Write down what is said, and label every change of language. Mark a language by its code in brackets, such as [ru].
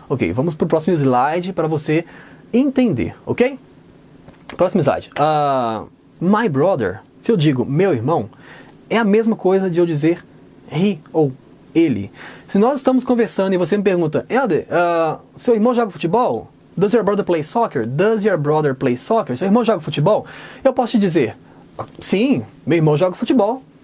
[pt] Ok, vamos para o próximo slide para você entender, ok? Próximo slide. My brother, se eu digo meu irmão, é a mesma coisa de eu dizer he ou ele. Se nós estamos conversando e você me pergunta, Helder, seu irmão joga futebol? [en] Does your brother play soccer? Does your brother play soccer? [pt] Seu irmão joga futebol? Eu posso te dizer, sim, meu irmão joga futebol.